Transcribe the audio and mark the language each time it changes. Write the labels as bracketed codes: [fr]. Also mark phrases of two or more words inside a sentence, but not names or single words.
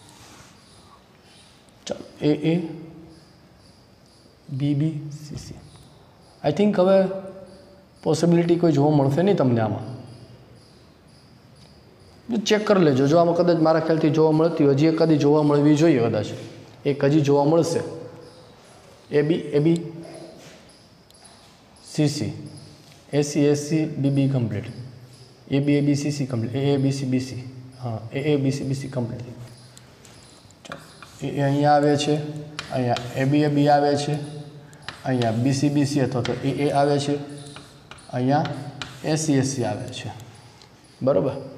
[gu] ચાલો AA BBCC. [en] I think [gu] હવે પોસિબિલિટી કોઈ જોવા મળશે નહીં તમને. આમાં ચેક કરી લેજો. જો આમાં કદાચ મારા ખ્યાલથી જોવા મળતી હોય, હજી એક કદી જોવા મળવી જોઈએ, કદાચ એક હજી જોવા મળશે. AB AB CC AC AC BB કમ્પ્લીટ, AB AB CC કમ્પ્લીટ, AA BC BC, હા AA BC BC કમ્પ્લીટ. ચાલો એ અહીંયા આવે છે, અહીંયા AB AB આવે છે, અહીંયા BC BC અથવા તો AA આવે છે, અહીંયા AC AC આવે છે, બરાબર.